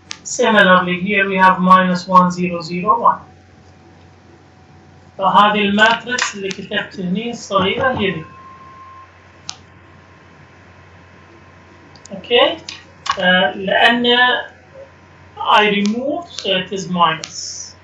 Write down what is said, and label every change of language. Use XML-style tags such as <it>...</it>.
<en>Similarly here we have minus 1 0 0 1.</en> <ar>فهذه الماتريكس اللي كتبت هني الصغيرة هي دي. اوكي، لأن</ar> <en>I remove so it is minus.</en>